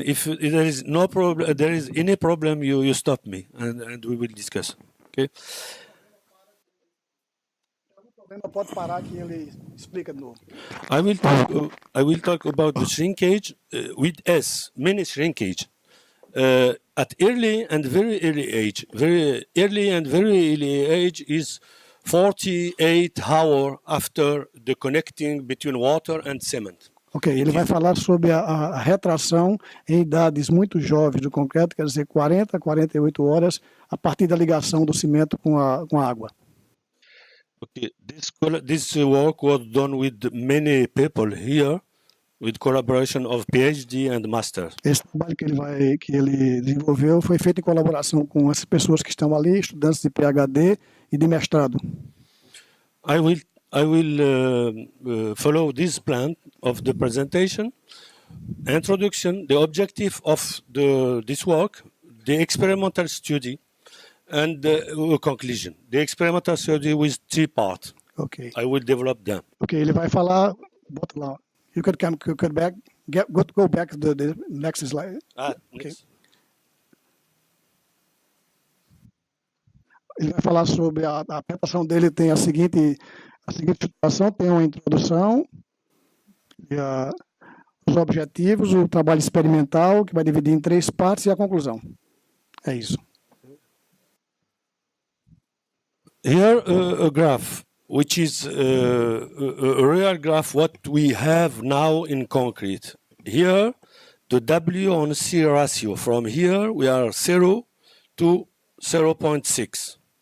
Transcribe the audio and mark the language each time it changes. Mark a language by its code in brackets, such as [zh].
[en] If there is no problem, there is any problem, you stop me and we will discuss. Okay? [pt] Pode parar que ele explica de novo. [en] I will talk about the shrinkage with S, mini shrinkage. At early and very early age. Very early and very early age is 48 hours after the connecting between water and cement. [pt] Ok, ele vai falar sobre a retração em idades muito jovens do concreto, quer dizer, 40 a 48 horas a partir da ligação do cimento com a água. [en] Okay, this work was done with many people here, with collaboration of PhD and master. [pt] Esse trabalho que ele desenvolveu foi feito em colaboração com as pessoas que estão ali, estudantes de PhD e de mestrado. [en] I will follow this plan of the presentation, introduction, the objective of this work, the experimental study, and the conclusion. The experimental study with 3 parts. Okay. I will develop them. [pt] Okay, ele vai falar. Bota lá. [en] You could come back. Go back to the next slide. Okay. [pt] Ele vai falar sobre a apresentação dele, tem a seguinte situação, tem uma introdução, e os objetivos, o trabalho experimental, que vai dividir em 3 partes, e a conclusão. É isso. [en] Here a graph, which is a real graph what we have now in concrete. Here, the W on C ratio. From here, we are 0 to 0.6.